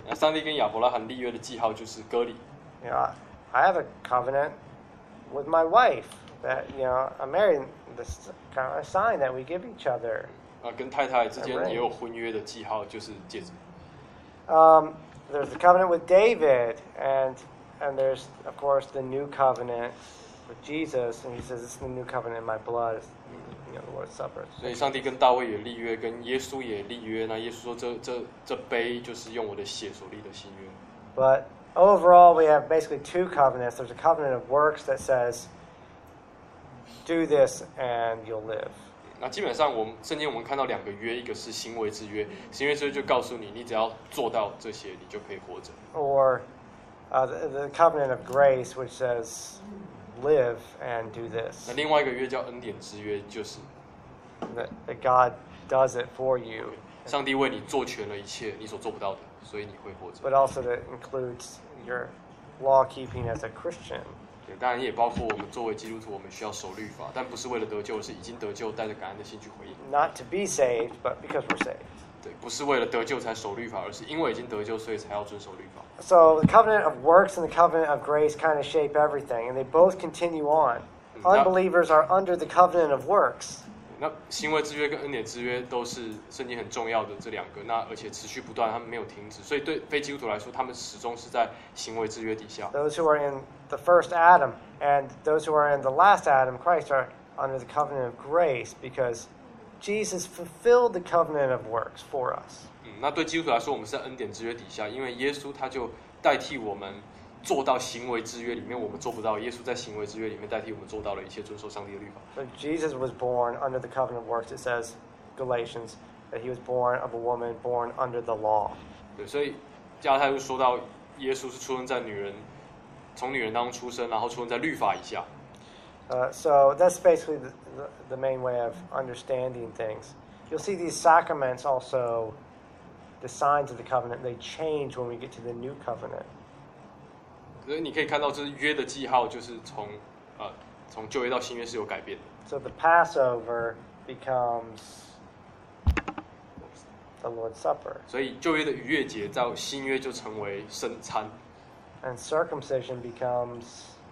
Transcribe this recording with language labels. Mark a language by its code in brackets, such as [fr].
[zh] 那上帝跟亚伯拉罕立约的记号就是割礼。 [en] Yeah, I have a covenant with my wife that you know I'm married. This kind of a sign that we give each other. [zh] 跟太太之间也有婚约的记号，就是戒指。 [en] There's the covenant with David, and there's of course the new covenant with Jesus, and he says this is the new covenant in my blood, you know, the Lord's Supper. [zh] 所以上帝跟大卫也立约，跟耶稣也立约。那耶稣说这杯就是用我的血所立的新约。 [en] But overall, we have basically two covenants. There's a covenant of works that says, do this and you'll live. [zh] 那基本上，圣经我们看到两个约，一个是行为之约，行为之约就告诉你，你只要做到这些，你就可以活着。 [en] Or, the covenant of grace, which says, live and do this. [zh] 那另外一个约叫恩典之约，就是 [en] that God does it for you. [zh] 上帝为你做全了一切你所做不到的，所以你会活着。 [en] But also that includes your law keeping as a Christian. [zh] 当然也包括我们作为基督徒，我们需要守律法，但不是为了得救，是已经得救，带着感恩的心去回应。 [en] Not to be saved, but because we're saved. [zh] 对，不是为了得救才守律法，而是因为已经得救，所以才要遵守律法。 [en] So the covenant of works and the covenant of grace kind of shape everything, and they both continue on. Unbelievers are under the covenant of works. [zh] 那行为之约跟恩典之约都是圣经很重要的这两个，那而且持续不断，他们没有停止。所以对非基督徒来说，他们始终是在行为之约底下。 [en] Those who are in the first Adam and those who are in the last Adam, Christ, are under the covenant of grace because Jesus fulfilled the covenant of works for us. [zh] 那对基督徒来说，我们是在恩典之约底下，因为耶稣他就代替我们。做到行为之约里面我们做不到，耶稣在行为之约里面代替我们做到了一切，遵守上帝的律法。 [en] So Jesus was born under the covenant of works. It says Galatians that he was born of a woman born under the law. [zh] 对，所以加拉太就说到耶稣是出生在女人从女人当中出生，然后出生在律法以下。 [en] So that's basically the main way of understanding things. You'll see these sacraments also, the signs of the covenant, they change when we get to the new covenant. [zh] 所以你可以看到，就是约的记号，就是从从旧约到新约是有改变的。 [en] So the Passover becomes the Lord's Supper. [zh] 所以旧约的逾越节到新约就成为圣餐。 [en] And circumcision becomes